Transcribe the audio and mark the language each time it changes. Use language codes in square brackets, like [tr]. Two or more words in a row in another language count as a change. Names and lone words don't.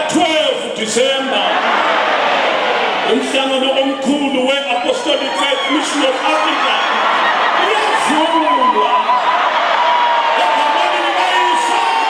[nd] 12 December umhlangano omkhulu we-Apostolic Faith Mission of Africa uyavulwa egameni likaYesu